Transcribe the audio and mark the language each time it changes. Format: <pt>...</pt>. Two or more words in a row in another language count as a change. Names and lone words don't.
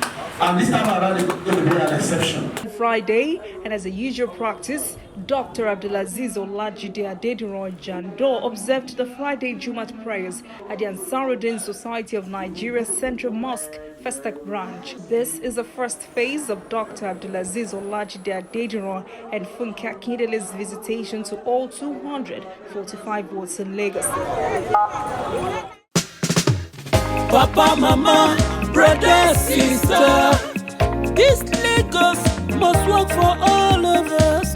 <en>And this time around, it's going to be an exception. Friday, and as a usual practice, Dr. Abdulaziz Olajide Adediran Jando observed the Friday Jumat prayers at the Ansaruddin Society of Nigeria's Central Mosque, Festac branch. This is the first phase of Dr. Abdulaziz Olajide Adediran and Funke Akindele's visitation to all 245 wards in Lagos. Papa, mama, brother, sister, this Lagos must work for all of us.</en>